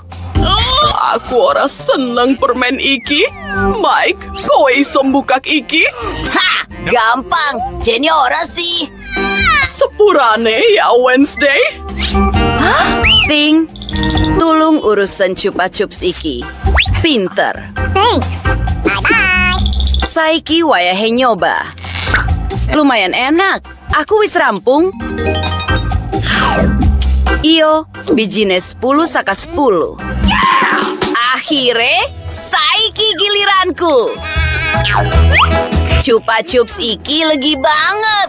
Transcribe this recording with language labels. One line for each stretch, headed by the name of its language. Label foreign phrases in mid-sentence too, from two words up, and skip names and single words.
Javanese: Aku ora seneng permen iki. Mike, kowe iso mbukak iki? Ha, gampang. Jenny ora sih. Sepurane ya Wednesday. Ting, tulung urusan Chupa Chups iki. Pinter.
English: Thanks. Bye-bye.
Javanese: Saiki wayahe nyoba. Lumayan enak. Aku wis rampung. Iyo, bijine 10 saka 10. Akhire, saiki giliranku. Chupa Chups iki legi banget.